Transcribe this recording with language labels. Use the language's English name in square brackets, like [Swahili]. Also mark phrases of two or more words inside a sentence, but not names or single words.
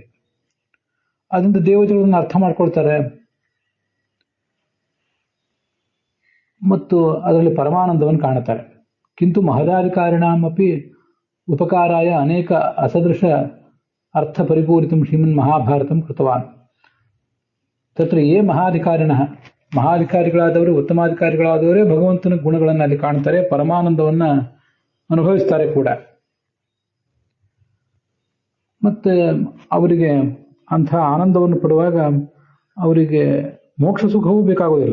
[Kannada] ಅದರಿಂದ ದೇವತೆಗಳನ್ನು ಅರ್ಥ ಮಾಡ್ಕೊಳ್ತಾರೆ ಮತ್ತು ಅದರಲ್ಲಿ ಪರಮಾನಂದವನ್ನು ಕಾಣುತ್ತಾರೆ. [Sanskrit] ಕಿಂತು ಮಹದಾಧಿಕಾರಿಣಾಮಪಿ ಉಪಕಾರಾಯ ಅನೇಕ ಅಸದೃಶ ಅರ್ಥ ಪರಿಪೂರಿತಂ ಶ್ರೀಮನ್ ಮಹಾಭಾರತಂ ಕೃತವಾನ್. ತತ್ರ ಯೇ ಮಹಾಧಿಕಾರಿಣಃ, [Kannada] ಮಹಾಧಿಕಾರಿಗಳಾದವರು ಉತ್ತಮಾಧಿಕಾರಿಗಳಾದವರೇ ಭಗವಂತನ ಗುಣಗಳನ್ನು ಅಲ್ಲಿ ಕಾಣ್ತಾರೆ, ಪರಮಾನಂದವನ್ನು ಅನುಭವಿಸ್ತಾರೆ ಕೂಡ. ಮತ್ತೆ ಅವರಿಗೆ ಅಂಥ ಆನಂದವನ್ನು ಪಡುವಾಗ ಅವರಿಗೆ ಮೋಕ್ಷ ಸುಖವೂ ಬೇಕಾಗೋದಿಲ್ಲ.